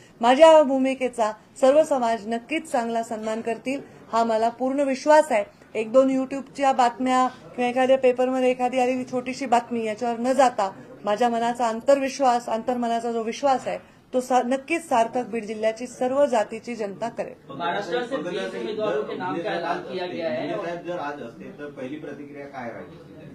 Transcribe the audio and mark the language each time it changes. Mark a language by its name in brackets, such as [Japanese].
[Marathi] माझ्या भूमिकेचा सर्व समाज नक्कीच चांगला सन्मान करतील हा मला पूर्ण विश्वास आहे. 1-2 युट्यूबच्या बातम्या किंवा एखाद्या पेपरमध्ये एखादी आलेली छोटीशी बातमी याच्यावर न जाता माझ्या मनाचा अंतर्मनाचा जो विश्वास आहे तो नक्कीच सार्थक बीड जिल्ह्याची सर्व जातीची जनता करेल. [Hindi] महाराष्ट्र से 20 उम्मीदवारों के नाम का ऐलान किया गया है. [Marathi] जर आज असते तर पहिली प्रतिक्रिया काय राहील?